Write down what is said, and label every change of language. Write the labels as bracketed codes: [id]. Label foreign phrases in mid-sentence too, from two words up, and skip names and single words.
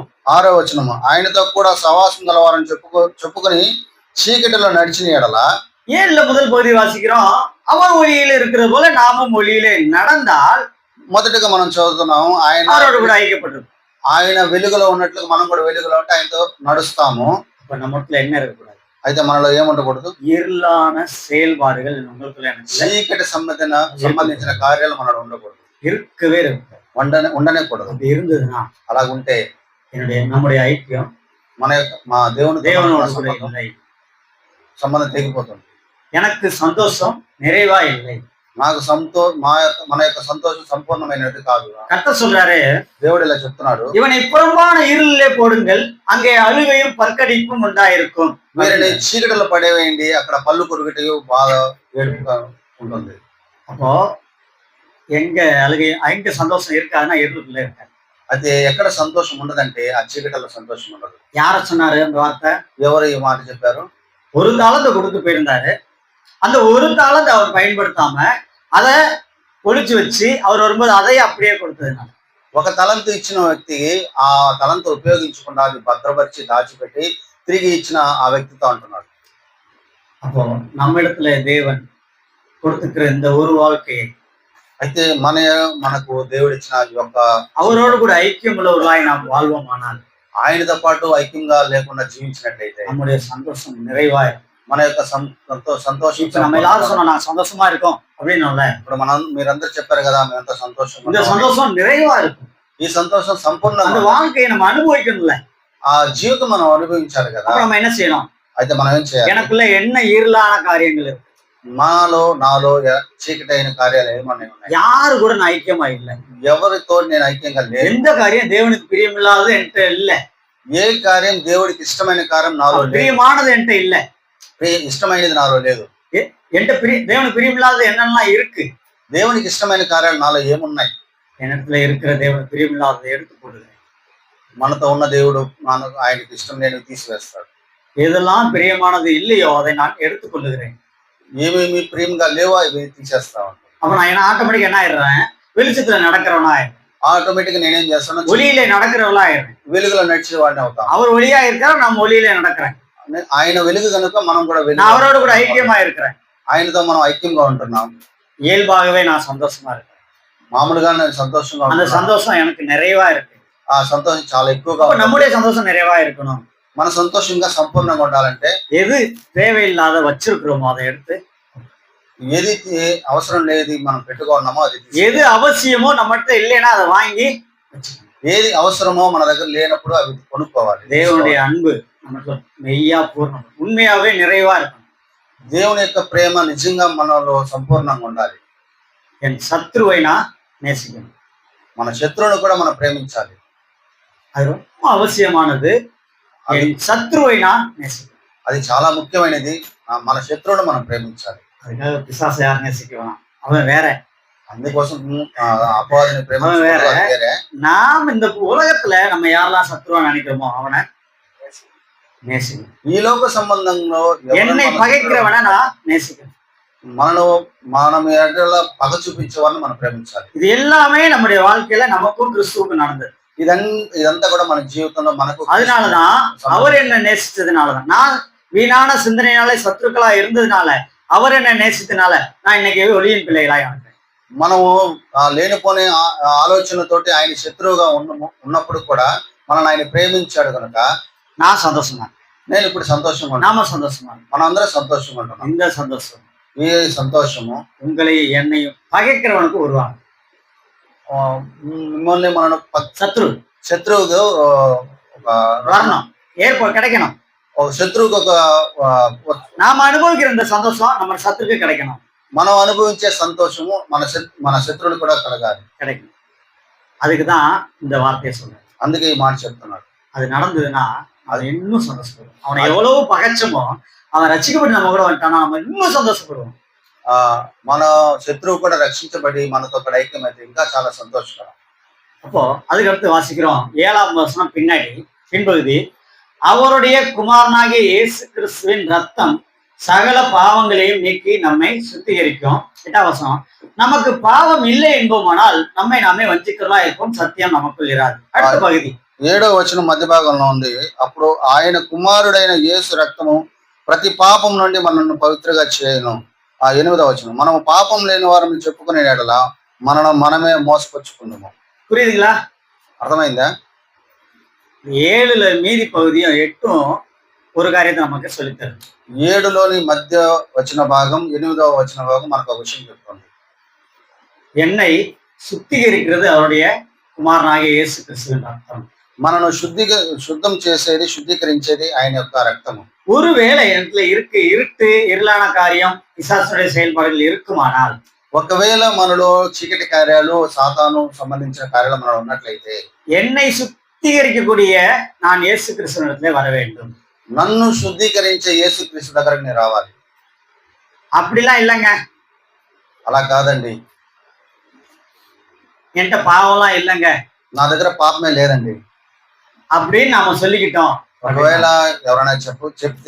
[te] 6వ వచనము, ఆయనతో కూడా సవాసం గలవారని చెప్పుకొని చీకటిలో నడిచిన ఎడల. [ta] 7ல முதல் பகுதி வாசிக்கிறோம், அவர் ஒளியில இருக்கிறது போல நாமும் ஒளியிலே நடந்தால் [te] మొదటిగా మనం చదువుతున్నాము, [ta] அவரோடு கூட ஐக்கியப்பட்டிருக்கும். [te] ఆయన వెలుగులో ఉన్నట్లుగా మనం కూడా వెలుగులో ఉంటే ఆయనతో నడుస్తాము. [ta] இப்ப நம்மத்துல என்ன இருக்கக்கூடாது? [te] అయితే మనలో ఏముండకూడదు? [ta] இருளான செயல்பாடுகள் உங்களுக்குள்ள எனக்கு இல்லை. [te] చీకటి సంబంధించిన కార్యాలు మనలో ఉండకూడదు, [ta] இருக்கவே இருக்கு. [te] ఉండనే కూడదు. [ta] அப்படி இருந்ததுன்னா [te] అలాగుంటే [ta] நம்முடைய ஐக்கியம் [te] మా [ta] தேவனோடு கூட இல்லை. [te] సంబంధం తెగిపోతుంది. [ta] எனக்கு சந்தோஷம் நிறைவா இல்லை. [te] నాకు మన యొక్క సంతోషం సంపూర్ణమైనది కాదు. [ta] கர்த்தர் சொல்றாரு, [te] దేవుడు ఇలా చెప్తున్నాడు, [ta] இவனை புறம்பான இருளிலே போடுங்கள், அங்கே அழுகையும் பற்கடிப்பும் உண்டாயிருக்கும். [te] వీరిని చీకటిలో పడేవేయండి, అక్కడ పళ్ళు కొరుకటి బాధ ఏడుపుగా ఉంటుంది. [ta] அப்போ எங்க அங்க சந்தோஷம் இருக்காதுன்னா இருளுக்குள்ள இருக்காது. [te] అయితే ఎక్కడ సంతోషం ఉండదంటే ఆ చీకటిలో సంతోషం ఉండదు. [ta] யார சொன்னாரு அந்த வார்த்தை? [te] ఎవరు ఈ మాట చెప్పారు? [ta] ஒரு தாளத்தை கொடுத்து போயிருந்தாரு. அந்த ஒரு தாளத்தை அவர் பயன்படுத்தாம அதை ஒளிச்சு வச்சு அவர் வரும்போது அதையே அப்படியே கொடுத்ததுனால, [te] ఒక తలంతు ఇచ్చిన వ్యక్తికి ఆ తలంతు ఉపయోగించకుండా అది భద్రపరిచి దాచిపెట్టి తిరిగి ఇచ్చిన ఆ వ్యక్తితో అంటున్నాడు. [ta] அப்போ நம்ம இடத்துல தேவன் கொடுத்துக்கிற இந்த ஒரு வாழ்க்கையை, [te] అయితే మనకు దేవుడు ఇచ్చిన ఈ యొక్క [ta] அவரோடு கூட ஐக்கியம் உள்ளவர்களாய் நாம் வாழ்வோமானால், [te] ఆయనతో పాటు ఐక్యంగా లేకుండా జీవించినట్లయితే [ta] நம்முடைய சந்தோஷம் நிறைவாயிரும். [te] మన యొక్క సంతోషం. [ta] இப்ப நம்ம எல்லாரும் சொன்னா நான் சந்தோஷமா இருக்கோம் அப்படின்னு, [te] ఇప్పుడు మీరందరూ చెప్పారు కదా మేము ఎంత సంతోషం, [ta] இந்த சந்தோஷம் நிறைவா இருக்கும். [te] ఈ సంతోషం [ta] அந்த [te] సంపూర్ణంగా, [ta] வாழ்க்கையை நம்ம அனுபவிக்கணும்ல, [te] ఆ జీవితం మనం అనుభవించాలి కదా. [ta] அப்ப நம்ம என்ன செய்யணும்? [te] అయితే మనం ఏం చేయాలి? [ta] எனக்குள்ள என்ன இருளான காரியங்கள் இருக்கு, [te] నాలో చీకటి అయిన కార్యాలు ఏమన్నా ఉన్నాయి? [ta] யாரு கூட நான் ஐக்கியமா இல்லை. [te] ఎవరితో నేను ఐక్యంగా లేదు. [ta] எந்த காரியம் தேவனுக்கு பிரியமில்லாதது என்கிட்ட இல்ல. [te] ఏ కార్యం దేవుడికి ఇష్టమైన కార్యం నాలో లేదు. [ta] பிரியமானது என்கிட்ட இல்ல. [te] ఇష్టమైనది నాలో లేదు. [ta] தேவனுக்கு பிரியமில்லாதது என்னெல்லாம் இருக்கு. [te] దేవునికి ఇష్టమైన కార్యాలు నాలో ఏమున్నాయి? [ta] என்னத்துல இருக்கிற தேவனுக்கு பிரியமில்லாததை எடுத்து போடுகிறேன். [te] మనతో ఉన్న దేవుడు ఆయనకి ఇష్టం లేని తీసివేస్తాడు. [ta] எதெல்லாம் பிரியமானது இல்லையோ அதை நான் எடுத்துக்கொள்ளுகிறேன். [te] ఏమేమి ప్రియంగా లేవో అవి తీసేస్తా ఉంటాను. [ta] அப்ப நான் ஆட்டோமேட்டிக் என்ன ஆயிடுறேன்? வெளிச்சத்துல நடக்கிறவனா ஆயிடுறேன். [te] ఆటోమేటిక్ నేనేం చేస్తాను? [ta] ஒளியிலே நடக்கிறவளா ஆயிடுறேன். [te] వెలుగులో నడిచే వాడిని అవుతాం. [ta] அவர் ஒளியா இருக்காரு, நான் ஒளியிலே நடக்கிறேன். [te] ఆయన వెలుగు కనుక మనం కూడా [ta] நான் அவரோடு கூட ஐக்கியமா இருக்கிறேன். [te] ఆయనతో మనం ఐక్యంగా ఉంటున్నాం. [ta] இயல்பாகவே நான் சந்தோஷமா இருக்கேன். [te] మామూలుగా నేను సంతోషంగా [ta] அந்த சந்தோஷம் எனக்கு நிறைவா இருக்கு. [te] ఆ సంతోషం చాలా ఎక్కువగా. [ta] நம்முடைய சந்தோஷம் நிறைவா இருக்கணும். [te] మన సంతోషంగా సంపూర్ణంగా ఉండాలంటే [ta] எது தேவையில்லாத வச்சிருக்கிறோமோ அதை எடுத்து, [te] ఏది అవసరం లేదు మనం పెట్టుకున్నామో అది, [ta] எது அவசியமோ நம்மகிட்ட இல்லைன்னா அதை வாங்கி, [te] ఏది అవసరమో మన దగ్గర లేనప్పుడు అవి కొనుక్కోవాలి. [ta] தேவனுடைய அன்பு நமக்கு மெய்யா பூர்ணம், உண்மையாவே நிறைவா இருக்கும். [te] దేవుని యొక్క ప్రేమ నిజంగా మనలో సంపూర్ణంగా ఉండాలి. [ta] என் சத்ருவை நான் நேசிக்கணும். [te] మన శత్రువును కూడా మనం ప్రేమించాలి. [ta] அது ரொம்ப அவசியமானது. என் சத்ருவை நான் நேசிக்கணும். [te] అది చాలా ముఖ్యమైనది. మన శత్రువును మనం ప్రేమించాలి. [ta] அதுக்காக பிசாசை யார் நேசிக்குவான்? அவன் வேற. [te] అందుకోసం అపవాదిని ప్రేమించడం వేరే. [ta] நாம் இந்த உலகத்துல நம்ம யாரெல்லாம் சத்ருவா நினைக்கிறோமோ அவனை நேசிக்கணும். [te] ఈ లోక సంబంధంలో [ta] என்னை பகைக்கிறவனை நான் நேசிக்கணும். [te] మనం పగ చూపించే వారిని మనం ప్రేమించాలి. [ta] இது எல்லாமே நம்முடைய வாழ்க்கையில நமக்கும் கிறிஸ்துவுக்கு நடந்தது. [te] ఇదంతా కూడా మన జీవితంలో మనకు. [ta] அதனாலதான் அவர் என்ன நேசிச்சதுனாலதான், நான் வீணான சிந்தனையால சத்துருக்களா இருந்ததுனால, அவர் என்ன நேசித்தனால நான் இன்னைக்கு ஒளியின் பிள்ளைகளாய் ஆனேன். [te] మనము లేనిపోని ఆలోచనతోటి ఆయన శత్రువుగా ఉన్నప్పుడు కూడా మనల్ని ఆయన ప్రేమించాడు కనుక [ta] நான் சந்தோஷமா, [te] నేను ఇప్పుడు సంతోషంగా, [ta] நாம சந்தோஷமா, [te] మనం అందరం సంతోషంగా ఉంటున్నాం. [ta] இந்த சந்தோஷம், [te] ఈ సంతోషము [ta] உங்களையும் என்னையும் பகைக்கிறவனுக்கு வருவாங்க. [te] మిమ్మల్ని మన శత్రువుగా [ta] வரணும், கிடைக்கணும். [te] ఒక శత్రువుకి [ta] நாம அனுபவிக்கிற இந்த சந்தோஷம் நம்ம சத்துருக்கு கிடைக்கணும். [te] మనం అనుభవించే సంతోషము మన శత్రువులు కూడా [ta] கிடைக்கும். அதுக்குதான் இந்த வார்த்தையை சொல்றேன். [te] అందుకే ఈ మాట చెప్తున్నాడు. [ta] அது நடந்ததுன்னா அது இன்னும் சந்தோஷப்படுவோம். அவனை எவ்வளவு பகைச்சமோ அவன் ரட்சிக்கப்பட்டு நம்ம கூட வந்துட்டானா நம்ம இன்னும் சந்தோஷப்படுவோம். [te] మన శత్రువు కూడా రక్షించబడి మనతో ఐక్యమైతే ఇంకా చాలా సంతోషకరం. [ta] அப்போ அதுக்கடுத்து வாசிக்கிறோம் 7ஆம் வசனம் பின்பகுதி, அவருடைய குமாரனாகிய இயேசு கிறிஸ்துவின் ரத்தம் சகல பாவங்களையும் நீக்கி நம்மை சுத்திகரிக்கும். 8ஆம் வசனம், நமக்கு பாவம் இல்லை என்போமானால் நம்மை நாமே வஞ்சிக்கிறதா இருக்கும், சத்தியம் நமக்குள் இராது. அடுத்த పగది [te] 7వ వచనం మధ్య భాగంలో ఉంది. అప్పుడు ఆయన కుమారుడైన యేసు రక్తము ప్రతి పాపం నుండి మనల్ని పవిత్రగా చేయను. ఆ 8వ వచనం, మనము పాపం లేని వారిని చెప్పుకునే ఎడల మనను మనమే మోసపుచ్చుకుందాము. [ta] புரியுதுங்களா? [te] అర్థమైందా? [ta] 7ல மீதி பகுதியும் 8ம் ஒரு காரியத்தை நமக்கு சொல்லித்தரும். [te] 7లోని మధ్య వచన భాగం 8వ వచన భాగం మనకు ఒక విషయం చెప్తుంది. [ta] என்னை சுத்திகரிக்கிறது அவருடைய குமாரனாகிய இயேசு கிறிஸ்துவின் ரத்தம். [te] మనను శుద్ధం చేసేది, శుద్ధీకరించేది ఆయన యొక్క రక్తము. [ta] ஒருவேளை இடத்துல இருட்டு இருளான காரியம் பிசாசுடைய செயல்பாடுகள் இருக்குமானால், [te] ఒకవేళ మనలో చీకటి కార్యాలు, సాతాను సంబంధించిన కార్యాలు మనలో ఉన్నట్లయితే, [ta] என்னை சுத்திகரிக்கக்கூடிய நான் இயேசு கிறிஸ்துவினிடத்திலே வர வேண்டும். [te] నన్ను శుద్ధీకరించే యేసుక్రీస్తు దగ్గరకు నేను రావాలి. [ta] அப்படிலாம் இல்லைங்க, [te] అలా కాదండి. [ta] என்கிட்ட பாவம்லாம் இல்லைங்க [te] నా దగ్గర పాపమే లేదండి [ta] அப்படின்னு நாம சொல்லிக்கிட்டோம். [te] ఒకవేళ ఎవరైనా చెప్తే